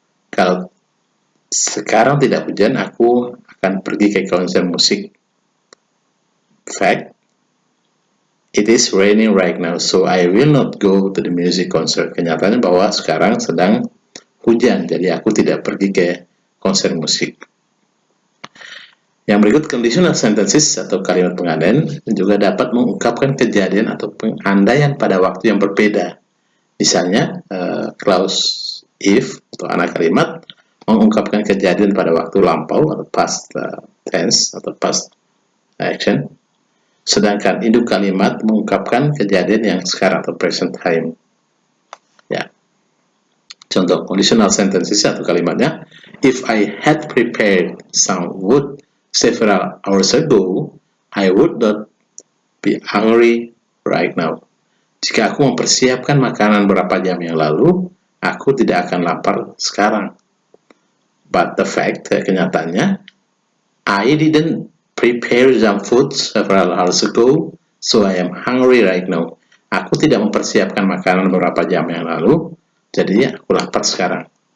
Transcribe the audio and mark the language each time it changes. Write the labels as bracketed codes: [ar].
[id] Kalau sekarang tidak hujan, aku akan pergi ke konser musik. [en] Fact, it is raining right now, so I will not go to the music concert. [id] Kenyataannya bahwa sekarang sedang hujan, jadi aku tidak pergi ke konser musik. Yang berikut conditional sentences atau kalimat pengandaian juga dapat mengungkapkan kejadian atau pengandaian pada waktu yang berbeda. Misalnya, clause if atau anak kalimat mengungkapkan kejadian pada waktu lampau atau past tense atau past action. Sedangkan induk kalimat mengungkapkan kejadian yang sekarang atau present time. Ya. Contoh [en] conditional sentences [id] atau kalimatnya, [en] if I had prepared some wood several hours ago, I would not be hungry right now. [id] Jika aku mempersiapkan makanan beberapa jam yang lalu, aku tidak akan lapar sekarang. [en] But the fact, [id] kenyataannya, [en] I didn't prepare some food several hours ago, so I am hungry right now. [id] Aku tidak mempersiapkan makanan beberapa jam yang lalu, jadinya aku lapar sekarang.